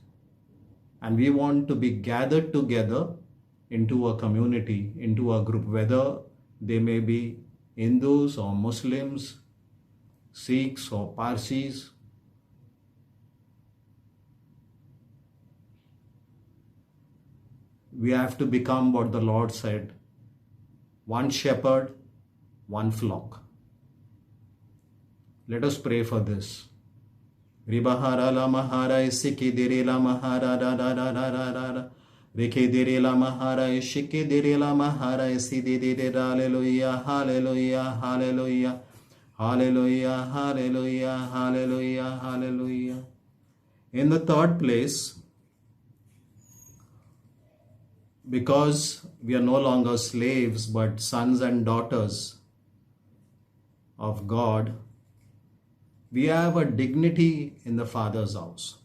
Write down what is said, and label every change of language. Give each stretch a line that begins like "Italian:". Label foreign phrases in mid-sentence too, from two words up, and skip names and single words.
English: And we want to be gathered together into a community, into a group, whether they may be Hindus or Muslims, Sikhs or Parsis. We have to become what the Lord said, one shepherd, one flock. Let us pray for this. Ribahara la mahara isiki diri la mahara da da da da da da da. Riki diri la mahara ishiki diri la mahara isi diri da. Hallelujah, hallelujah, hallelujah, hallelujah, hallelujah, hallelujah, hallelujah. In the third place, because we are no longer slaves but sons and daughters of God, we have a dignity in the Father's house.